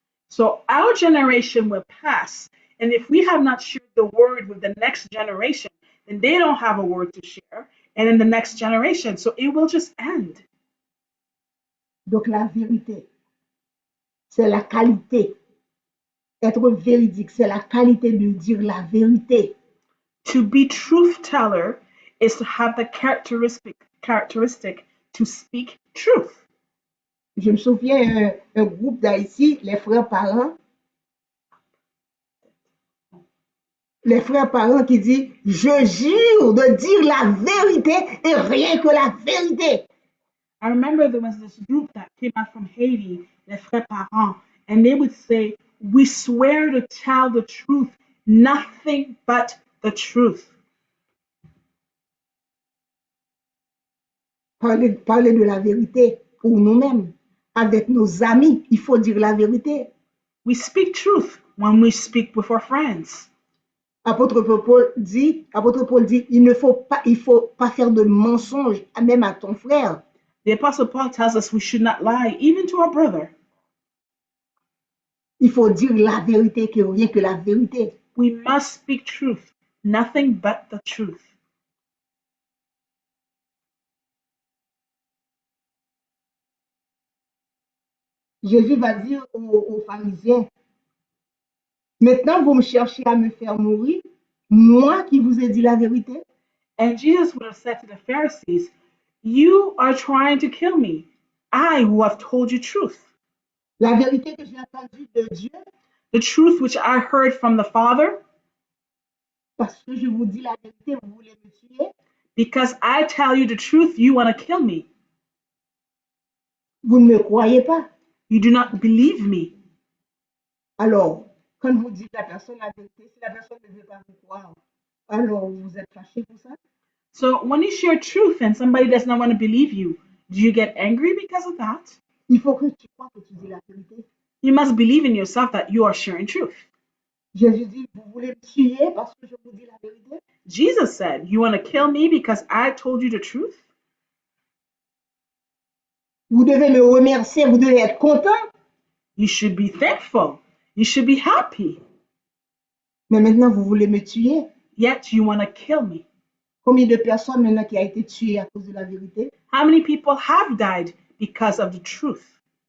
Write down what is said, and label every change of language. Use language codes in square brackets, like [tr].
[en] So our generation will pass, and if we have not shared the word with the next generation, then they don't have a word to share, and in the next generation, so it will just end. [fr] Donc la vérité, c'est la qualité. Être véridique, c'est la qualité de dire la vérité. [en] To be truth teller is to have the characteristic to speak truth. [fr] Je me souviens un groupe d'Haïti, les frères parents, les frères parents qui disent, je jure de dire la vérité et rien que la vérité. [en] I remember there was this group that came out from Haiti, les Frères Parents, and they would say, we swear to tell the truth, nothing but the truth. [fr] Parler de la vérité pour nous-mêmes. Avec nos amis, il faut dire la vérité. [en] We speak truth when we speak with our friends. [fr] Apôtre Paul dit, il faut pas faire de mensonges, même à ton frère. [en] The Apostle Paul tells us we should not lie, even to our brother. [fr] Il faut dire la vérité, que rien que la vérité. [en] We must speak truth, nothing but the truth. [fr] Jésus va dire aux pharisiens, maintenant vous me cherchez à me faire mourir, moi qui vous ai dit la vérité. [en] And Jesus would have said to the Pharisees, you are trying to kill me, I who have told you truth. [fr] La vérité que j'ai entendue de Dieu, [en] The truth which I heard from the Father, [fr] parce que je vous dis la vérité, vous voulez me tuer. [en] because I tell you the truth, you want to kill me. [fr] Vous ne me croyez pas. [en] You do not believe me. [fr] Alors, quand vous dites à la personne la vérité, si la personne ne veut pas vous croire, alors vous êtes fâché pour ça. [en] So when you share truth and somebody does not want to believe you, do you get angry because of that? [fr] Il faut que tu crois que tu dis la vérité. [en] You must believe in yourself that you are sharing truth. [fr] Jésus dit, vous voulez me tuer parce que je vous dis la vérité. [en] Jesus said, you want to kill me because I told you the truth? [fr] Vous devez me remercier, vous devez être content. [en] You should be thankful. You should be happy. [fr] Mais maintenant, vous voulez me tuer. [en] Yet you want to kill me. [fr] Combien de personnes maintenant qui ont été tuées à cause de la vérité? [en] How many people have died because of the truth?